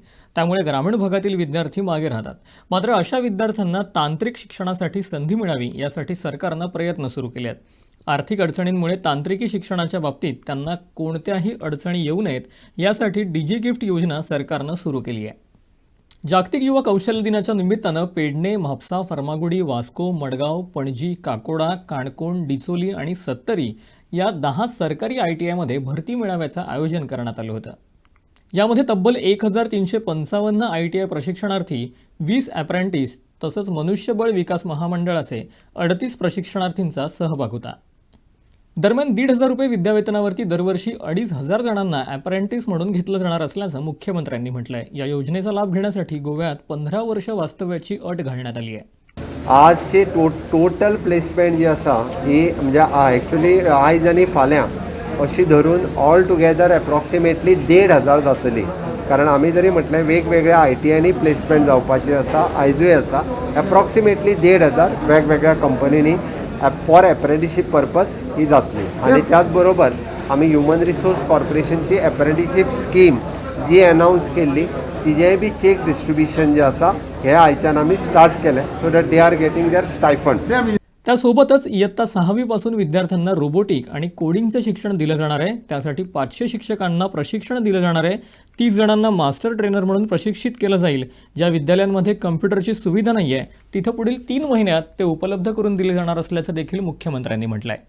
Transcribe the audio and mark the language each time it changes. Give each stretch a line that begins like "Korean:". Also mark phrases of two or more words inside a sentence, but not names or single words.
Marathi: त्यामुळे ग्रामीण भागातील विद्यार्थी मागे राहतात. मात्र अशा विद्यार्थ्यांना तांत्रिक शिक्षणासाठी संधी मिळावी यासाठी सरकारनं प्रयत्न सुरू केले आहेत. आर्थिक अडचणींमुळे तांत्रिकी शिक्षणाच्या बाबतीत त्यांना कोणत्याही अडचणी येऊ नयेत यासाठी डीजी गिफ्ट योजना सरकारनं सुरू केली आहे. जागतिक युवा कौशल्य दिनाच्या निमित्तानं पेडणे, म्हापसा, फर्मागुडी, वास्को, मडगाव, पणजी, काकोडा, काणकोण, डिचोली आणि सत्तरी या 10 सरकारी ITIमध्ये भरती मेळाव्याचं आयोजन करण्यात आलं होतं. यामध्ये तब्बल 1,355 ITI प्रशिक्षणार्थी, 20 अप्रेंटिस तसंच मनुष्यबळ विकास महामंडळाचे 38 प्रशिक्षणार्थींचा सहभाग होता. दरम्यान 1,500 रुपये विद्यावेतनावरती दरवर्षी 2,500 जणांना अप्रेंटिस म्हणून घेतलं जाणार असल्याचं मुख्यमंत्र्यांनी म्हटलंय. या योजनेचा लाभ घेण्यासाठी गोव्यात 15 वर्ष वास्तव्याची अट घालण्यात आली आहे.
Konkani: आजचे
English: total placement
Konkani: जी आसा ही म्हणजे एक्चुअली आयज आनी फाल्यां अशी धरून
English: all together approximately
Konkani: 1,500 जातली. कारण आमी जरी म्हटलें वेगवेगळ्या ITIनी प्लेसमेंट जावपाची आसा, आयजूय आसा. एप्रॉक्सिमेटली 1,500 वेगवेगळ्या कंपनीनी
English: for apprenticeship purpose
Konkani: ही जातली. आणि त्याच बरोबर आमी
English: human resource
Konkani: कॉर्पोरेशनची
English: apprenticeship scheme
Konkani: जी अनाउन्स केल्ली तिजेय बी
English: cheque distribution
Konkani: जे आसा हे आयच्यान आमी स्टार्ट केलें
English: so that they are getting their stipend.
Marathi: त्यासोबतच इयत्ता 6वी पासून विद्यार्थ्यांना रोबोटिक आणि कोडिंगचं शिक्षण दिलं जाणार आहे. त्यासाठी 500 शिक्षकांना प्रशिक्षण दिलं जाणार आहे. 30 जणांना
English: master trainer
Marathi: म्हणून प्रशिक्षित केलं जाईल. ज्या विद्यालयांमध्ये कम्प्युटरची सुविधा नाही आहे तिथं पुढील 3 महिन्यात ते उपलब्ध करून दिले जाणार असल्याचं देखील मुख्यमंत्र्यांनी म्हटलं आहे.